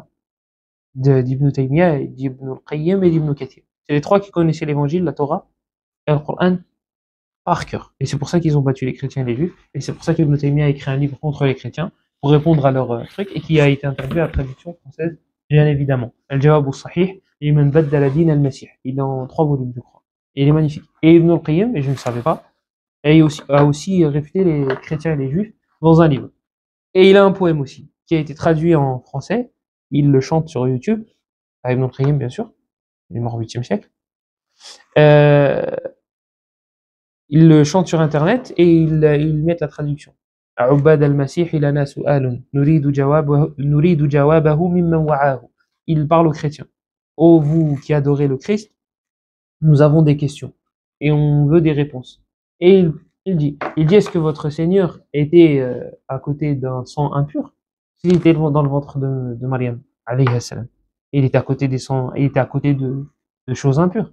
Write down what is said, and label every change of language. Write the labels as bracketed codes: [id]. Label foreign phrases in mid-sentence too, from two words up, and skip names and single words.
[fr] D'Ibn Taymiyyah, d'Ibn al-Qayyim et d'Ibn Kathir. C'est les trois qui connaissaient l'évangile, la Torah et le Coran par cœur. Et c'est pour ça qu'ils ont battu les chrétiens et les juifs. Et c'est pour ça qu'Ibn Taymiyyah a écrit un livre contre les chrétiens pour répondre à leur truc et qui a été interviewé à la traduction française, bien évidemment. Al-Jawab al-Sahih, Liman baddala din al-Masih. Il est en 3 volumes, je crois. Et il est magnifique. Et Ibn al-Qayyim, et je ne savais pas, a aussi réfuté les chrétiens et les juifs dans un livre. Et il a un poème aussi, qui a été traduit en français. Il le chante sur YouTube, à Ibn al-Qayyim, bien sûr. Il est mort au 8e siècle. Il le chante sur Internet et il met la traduction. [ar] عباد المسيح لنا سؤال نريد جوابه ممن وعاه. [fr] Il parle aux chrétiens. Ô vous qui adorez le Christ, nous avons des questions et on veut des réponses. Et il dit est-ce que votre Seigneur était à côté d'un sang impur? S'il était dans le ventre de Mariam, [ar] عليه السلام, [fr] il était à côté des sangs, il était à côté de choses impures.